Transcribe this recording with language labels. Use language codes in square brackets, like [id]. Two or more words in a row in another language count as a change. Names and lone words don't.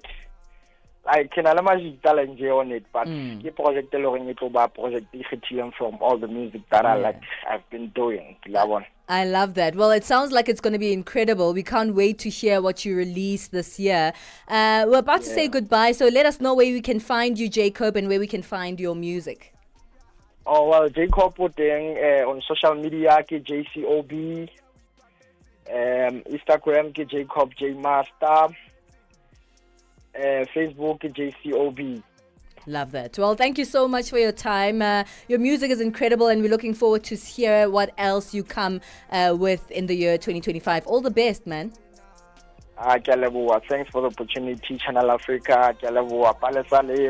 [en] I can challenge on it, but the project project from all the music that I've been doing. I love that. Well, it sounds like it's going to be incredible. We can't wait to hear what you release this year. We're about to say goodbye, so let us know where we can find you, Jacob, and where we can find your music. Oh, well, Jacob Poteng on social media ke JCOB, Instagram ke Jacob J Master, Facebook ke JCOB. Love that. Well, thank you so much for your time. Your music is incredible, and we're looking forward to hear what else you come with in the year 2025. All the best, man. Thanks for the opportunity, Channel Africa. Palesa,